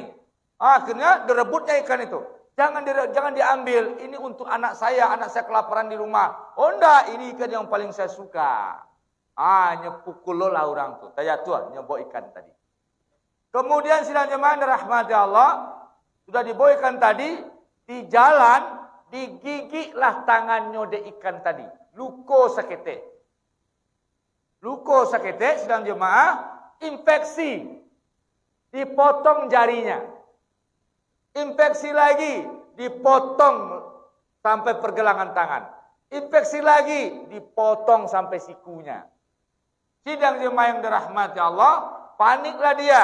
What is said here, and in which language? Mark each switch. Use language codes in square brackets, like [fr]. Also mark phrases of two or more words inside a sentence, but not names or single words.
[id] Akhirnya direbutnya ikan itu. Jangan diambil, ini untuk anak saya kelaparan di rumah. Oh enggak, ini ikan yang paling saya suka. Nyepukul lah orang tuh. Tanya tuh, nyebok ikan tadi. Kemudian sidang jemaah dirahmati Allah, sudah dibawa ikan tadi, di jalan digigitlah tangannya de ikan tadi. [min] Luko sakete. Luko sakete [id] sidang jemaah, infeksi. Dipotong jarinya. Infeksi lagi, dipotong sampai pergelangan tangan. Infeksi lagi, dipotong sampai sikunya. Sidang jemaah yang dirahmati Allah, paniklah dia.